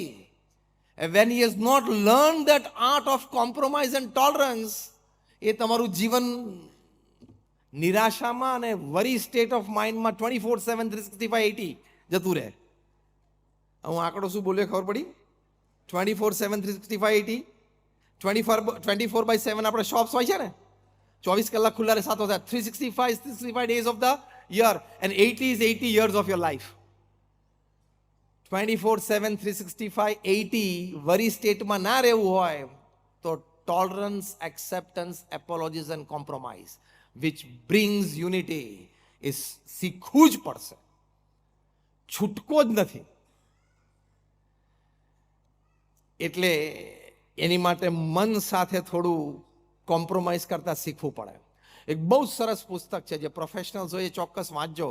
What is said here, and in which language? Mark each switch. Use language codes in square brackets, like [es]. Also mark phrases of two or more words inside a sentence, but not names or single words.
[en] when he has not learn that art of compromise and tolerance, [gu] એ તમારું જીવન નિરાશામાં અને [en] worry state of mindમાં 24/7 365 [gu] જતું રહે. હું આંકડો શું બોલ્યો ખબર પડી? 24/7 365 24/7 આપણે શોપ્સ હોય છે ને, 24 કલાક ખુલ્લા રહે, 7 હોય, [en] 365 days of the year and 80 is 80 years of your life. [gu] 24/7 365 80 [en] worry stateમાં [gu] ના રહેવું હોય તો [en] tolerance, acceptance, apologies and compromise which brings unity [gu] એ શીખવું જ પડશે, છૂટકો જ નથી. એટલે એની માટે મન સાથે થોડું કોમ્પ્રોમાઇઝ કરતા શીખવું પડે. એક બહુ સરસ પુસ્તક છે જે પ્રોફેશનલ્સ હોય એ ચોક્કસ વાંચજો.